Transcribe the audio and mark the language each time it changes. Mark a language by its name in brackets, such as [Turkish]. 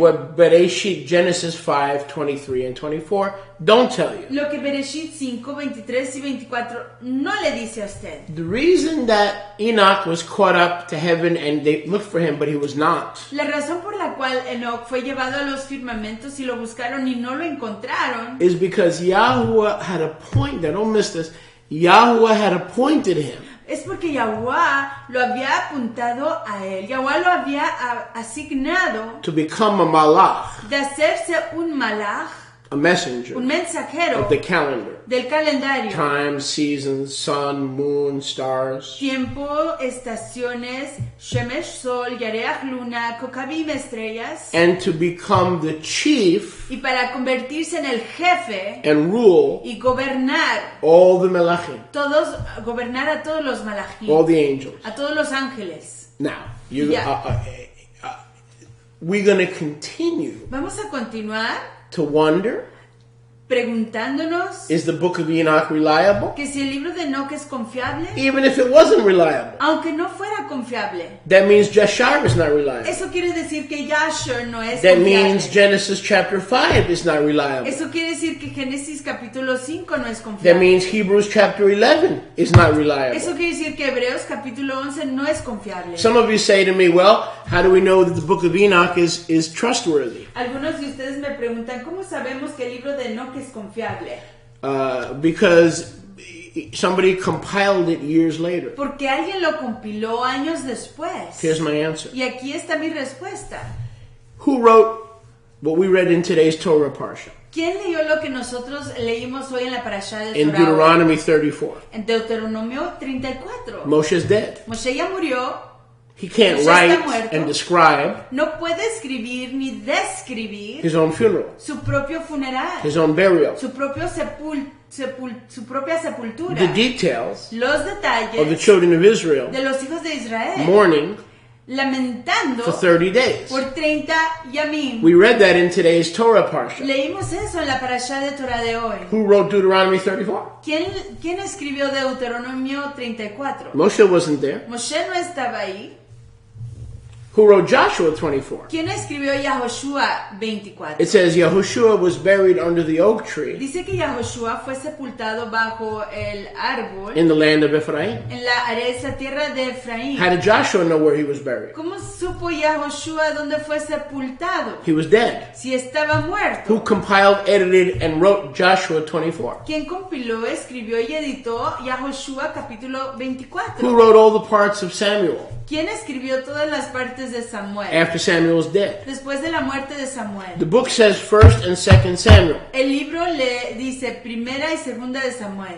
[English] what Bereshit, Genesis 5, 23 and 24 don't tell you. [Spanish] lo que Bereshit 5, 23 y 24 no le dice a usted. [English] The reason that Enoch was caught up to heaven and they looked for him, but he was not, [Spanish] La razón por la cual Enoch fue llevado a los firmamentos y lo buscaron y no lo encontraron [English] is because Yahweh had appointed, don't miss this, Yahweh had appointed him [Spanish] es porque Yahweh lo había apuntado a él. Yahweh lo había asignado [English] to become a Malach, [Spanish] de hacerse un malach, [English] a messenger [Spanish] un mensajero [English] of the calendar. [Spanish] del calendario. [English] Time, seasons, sun, moon, stars. [Spanish] Tiempo, estaciones, Shemesh, sol, Yareach, luna, Kokabim, estrellas. [English] And to become the chief [Spanish] Y para convertirse en el jefe [English] and rule [Spanish] y gobernar [English] all the Melachim, [Spanish] gobernar a todos los malachim, [English] all the angels. [Spanish] a todos los ángeles. [English] Now, Yeah. we're going to continue [Spanish] Vamos a continuar [English] to wonder, [Spanish] preguntándonos [English] is the book of Enoch reliable? [Spanish] que si el libro de Enoch es confiable, [English] Even if it wasn't reliable. [Spanish] aunque no fuera confiable. [English] That means Jashar is not reliable. [Spanish] Eso quiere decir que Yashar no es [English] That means [Spanish] confiable. [English] Genesis chapter 5 is not reliable. [Spanish] Eso quiere decir que Génesis capítulo 5 no es [English] That [Spanish] confiable. [English] means Hebrews chapter 11 is not reliable. [Spanish] Eso quiere decir que Hebreos capítulo 11 no es confiable. [English] Some of you say to me, well, how do we know that the book of Enoch is trustworthy? [Spanish] Algunos de ustedes me preguntan, ¿cómo sabemos que el libro de Enoch es confiable? [English] Because somebody compiled it years later. [Spanish] Porque alguien lo compiló años después. [English] Here's my answer. [Spanish] Y aquí está mi respuesta. [English] Who wrote what we read in today's Torah Parsha? [Spanish] ¿Quién leyó lo que nosotros leímos hoy en la parashá de [English] In [Spanish] Torah? [English] Deuteronomy 34. [Spanish] En Deuteronomio 34. [English] Moshe's dead. [Spanish] Moshe ya murió, [English] He can't [Spanish] Moshe está [English] write [Spanish] muerto. [English] and describe [Spanish] no puede escribir ni describir [English] his own funeral, [Spanish] su propio funeral, [English] his own burial, [Spanish] su propio su propia sepultura, [English] the details [Spanish] los [English] of the [Spanish] detalles [English] children of Israel [Spanish] de los hijos de Israel, [English] mourning [Spanish] lamentando [English] for 30 days. [Spanish] por 30 yamim. [English] We read that in today's Torah Parsha. [Spanish] Leímos eso en la parashá de Torah de hoy. [English] Who wrote Deuteronomy 34? [Spanish] ¿Quién escribió Deuteronomio 34? [English] Moshe wasn't there. [Spanish] Moshe no estaba ahí. [English] Who wrote Joshua 24? [Spanish] ¿Quién escribió Yahoshua 24? [English] It says Yahushua was buried under the oak tree [Spanish] Dice que Yahoshua fue sepultado bajo el árbol [English] in the land of Ephraim. [Spanish] en la aresa tierra de Efraín. [English] How did Joshua know where he was buried? [Spanish] ¿Cómo supo Yahoshua dónde fue sepultado? [English] He was dead. [Spanish] Si estaba muerto. [English] Who compiled, edited, and wrote Joshua 24? [Spanish] ¿Quién compiló, escribió y editó Yahoshua capítulo 24? [English] Who wrote all the parts of Samuel [Spanish] ¿Quién escribió todas las partes de Samuel? [English] after Samuel was dead? [Spanish] Después de la muerte de Samuel. [English] The book says 1st and 2nd Samuel. [Spanish] El libro le dice primera y segunda de Samuel.